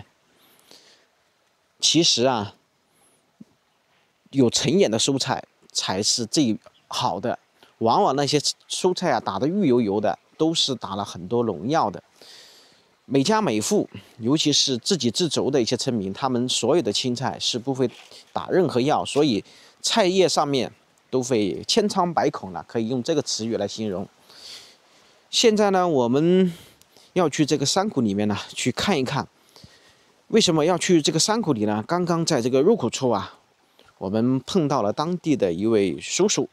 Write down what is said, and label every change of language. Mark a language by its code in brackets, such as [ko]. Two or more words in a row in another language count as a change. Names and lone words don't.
[zh] 其實啊，有橙葉的蔬菜才是最好的。往往那些蔬菜啊，打得綠油油的，都是打了很多農藥的。每家每戶，尤其是自給自足的一些村民，他們所有的青菜是不会打任何藥，所以菜葉上面都會千瘡百孔了，可以用這個詞語來形容。現在呢，我們要去這個山谷裡面呢，去看一看。為什麼要去這個山谷裡呢？剛剛在這個入口處啊，我們碰到了當地的一位叔叔。